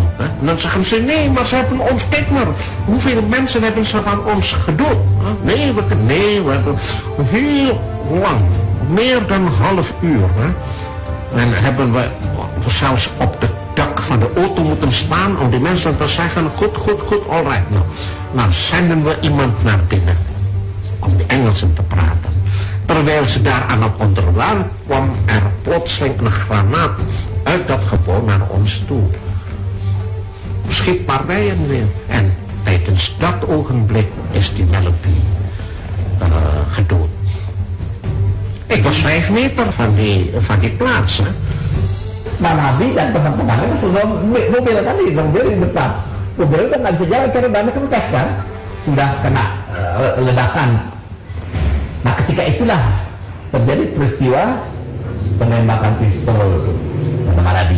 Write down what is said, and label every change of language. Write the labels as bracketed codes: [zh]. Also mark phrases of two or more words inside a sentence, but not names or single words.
[nl] En dan zeggen ze, nee, maar ze hebben ons, kijk maar, hoeveel mensen hebben ze van ons gedood? Nee, we hebben heel lang, meer dan een half uur. Hè? En hebben we zelfs op de dak van de auto moeten staan om die mensen te zeggen, goed, [en] all right. [nl] Nou zenden we iemand naar binnen om de Engelsen te praten. Terwijl ze daar aan het onderwerp kwam er plotseling een granaat uit dat gebouw naar ons toe. Schietpartijen weer. En tijdens dat ogenblik is die Malaby gedood. Ik was 5 meter van die plaats. Hè. [id] Malaby dan teman-temannya sudah mobil tadi, mobil di depan. Mobil kan nggak bisa jalan karena bannya bekas kan, sudah kena ledakan. Nah ketika itulah terjadi peristiwa penembakan pistol Malaby.